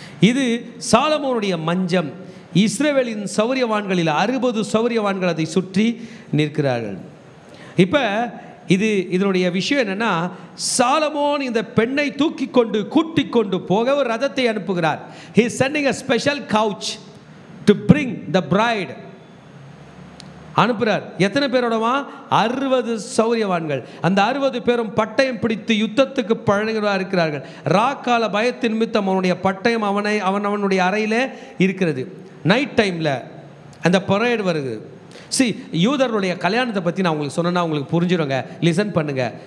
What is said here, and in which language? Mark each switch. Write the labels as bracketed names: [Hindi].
[Tamil] இது சாலமோனுடைய மஞ்சம். இஸ்ரவேலின் சௌரியவான்களில் 60 சௌரியவான்கள் அதை சுற்றி நிற்கிறார்கள். இப்போ இதனுடைய விஷயம் என்னன்னா, சாலமோன் இந்த பெண்ணை தூக்கி கொண்டு கூட்டிக் கொண்டு போக ஒரு ரதத்தை அனுப்புகிறார். [English] He is sending a special couch to bring the bride. [Tamil] அனுப்புகிறார். எத்தனை பேரோடவா? 60 சௌரியவான்கள். அந்த 60 பேரும் பட்டயம் பிடித்து யுத்தத்துக்கு பழகுவா இருக்கிறார்கள். ராக்கால பயத்தின் நிமித்தம் அவனுடைய பட்டயம் அவனுடைய அறையிலே இருக்கிறது. நைட் டைமில் அந்த பரேடு வருது. யூதர்களுடைய கல்யாணத்தை பற்றி நான் உங்களுக்கு சொன்னேன்னா உங்களுக்கு புரிஞ்சிடுங்க. லிசன் பண்ணுங்கள்.